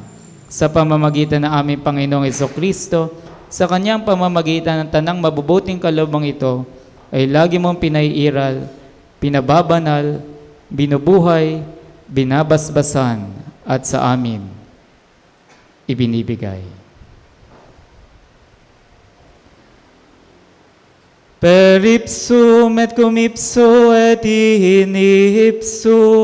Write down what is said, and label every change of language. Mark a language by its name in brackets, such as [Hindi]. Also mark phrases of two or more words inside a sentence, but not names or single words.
[Filipino] Sa pamamagitan ng aming Panginoong Jesucristo, sa kanyang pamamagitan ng tanang mabubuting kalooban ito, ay lagi mong pinaiiral, pinababanal, binubuhay, binabasbasan, at sa amin ibinibigay. [Latin] Per ipsum et cum ipso et in ipso,